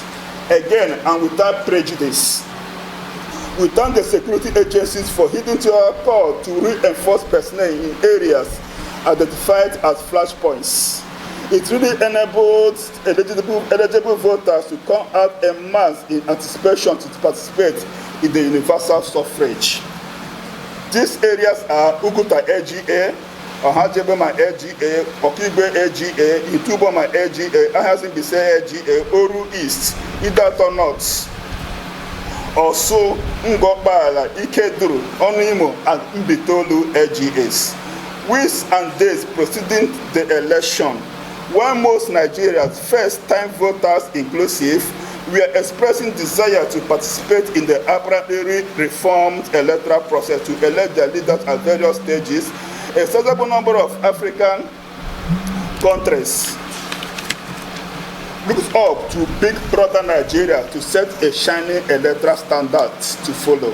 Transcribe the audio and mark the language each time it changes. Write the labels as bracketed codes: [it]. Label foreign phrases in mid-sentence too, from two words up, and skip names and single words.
[en] Again, and without prejudice, we thank the security agencies for heeding to our call to reinforce personnel in areas identified as flashpoints. It really enabled eligible voters to come out en masse in anticipation to participate in the universal suffrage. These areas are Uguta LGA, Ohajebema LGA, Okigwe LGA, Ituboma LGA, Ahazimbise LGA, Oru East, Idato North, also Ngobala, Ikeduru, Onimo, and Mbitolu LGAs. Weeks and days preceding the election, while most Nigerians, first-time voters inclusive, we are expressing desire to participate in the apparently reformed electoral process to elect their leaders at various stages, a sizable number of African countries looks up to Big Brother Nigeria to set a shining electoral standard to follow.